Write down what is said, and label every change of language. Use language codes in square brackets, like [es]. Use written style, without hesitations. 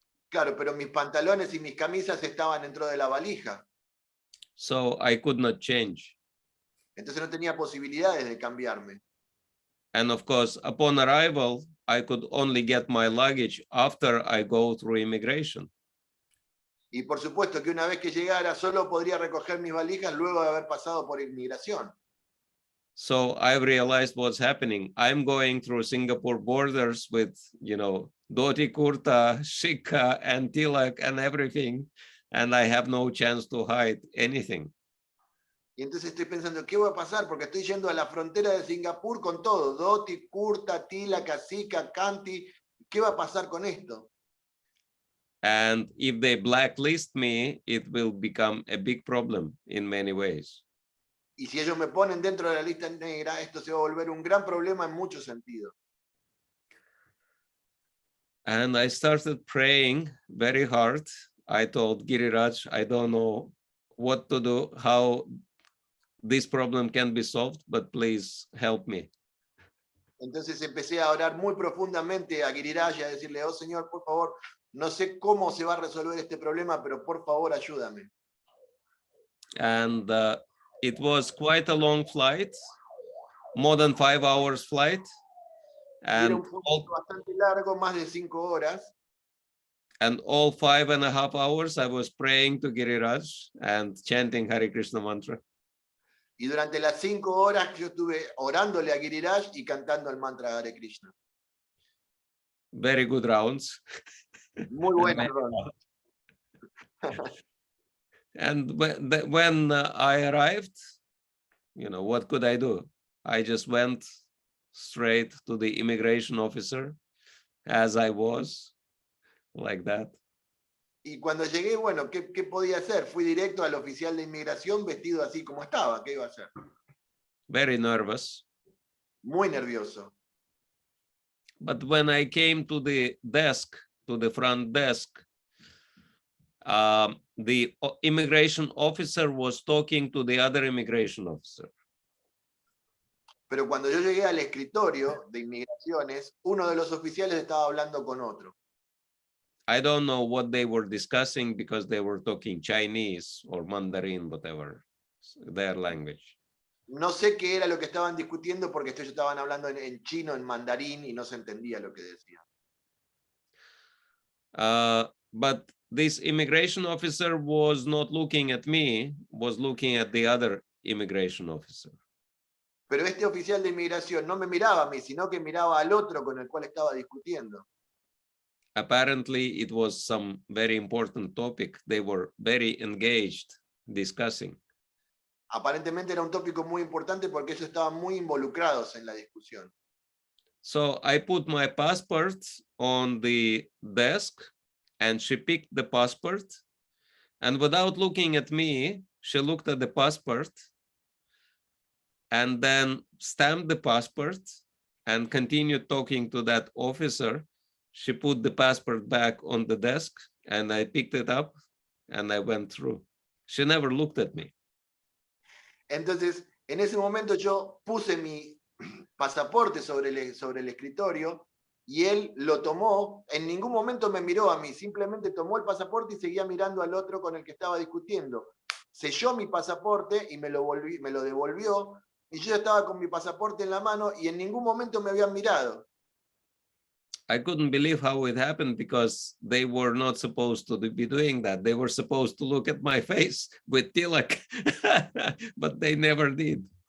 [es] Claro, pero mis pantalones y mis camisas estaban dentro de la valija. [en] So I could not change. [es] Entonces no tenía posibilidades de cambiarme. [en] And of course, upon arrival, I could only get my luggage after I go through immigration. [es] Y por supuesto que una vez que llegara, solo podría recoger mis valijas luego de haber pasado por inmigración. [en] So I realized what's happening. I'm going through Singapore borders with, dhoti kurta, shikha, and tilak and everything, and I have no chance to hide anything. [es] Y entonces estoy pensando, ¿qué va a pasar? Porque estoy yendo a la frontera de Singapur con todo, dhoti, kurta, tilak, shikha, kanti. ¿Qué va a pasar con esto? [en] And if they blacklist me, it will become a big problem in many ways. [es] Y si ellos me ponen dentro de la lista negra, esto se va a volver un gran problema en muchos sentidos. [en] And I started praying very hard. I told Giriraj, I don't know what to do, how this problem can be solved, but please help me. [es] Entonces empecé a orar muy profundamente a Giriraj y a decirle, oh Señor, por favor, no sé cómo se va a resolver este problema, pero por favor ayúdame. [en] And it was quite a long flight, more than 5 hours flight. [es] Era [en] And [es] un flight bastante largo, más de 5 horas. [en] And all 5.5 hours, I was praying to Giriraj and chanting Hare Krishna mantra. [es] Y durante las 5 horas yo estuve orándole a Giriraj y cantando el mantra Hare Krishna. [en] Very good rounds. [es] Muy buena ronda. [en] And when I arrived, what could I do? I just went straight to the immigration officer as I was, like that. [es] Y cuando llegué, bueno, ¿qué podía hacer? Fui directo al oficial de inmigración vestido así como estaba. ¿Qué iba a hacer? [en] Very nervous. [es] Muy nervioso. [en] But when I came to the desk, to the front desk, the immigration officer was talking to the other immigration officer. [es] Pero cuando yo llegué al escritorio de inmigraciones, uno de los oficiales estaba hablando con otro. [en] I don't know what they were discussing because they were talking Chinese or Mandarin, whatever, their language. [es] No sé qué era lo que estaban discutiendo porque ellos estaban hablando en chino, en mandarín, y no se entendía lo que decían. [en] But this immigration officer was not looking at me, was looking at the other immigration officer. [es] Pero este oficial de inmigración no me miraba a mí, sino que miraba al otro con el cual estaba discutiendo. [en] Apparently, it was some very important topic. They were very engaged discussing. [es] Aparentemente era un tópico muy importante porque ellos estaban muy involucrados en la discusión. [en] So I put my passport on the desk and she picked the passport. And without looking at me, she looked at the passport and then stamped the passport and continued talking to that officer. She put the passport back on the desk and I picked it up and I went through. She never looked at me. [es] Entonces, en ese momento yo puse mi pasaporte sobre el escritorio y él lo tomó, en ningún momento me miró a mí, simplemente tomó el pasaporte y seguía mirando al otro con el que estaba discutiendo. Selló mi pasaporte y me lo devolvió, y yo estaba con mi pasaporte en la mano y en ningún momento me habían mirado. [en] I couldn't believe how it happened because they were not supposed to be doing that. They were supposed to look at my face with tilak, but they never did.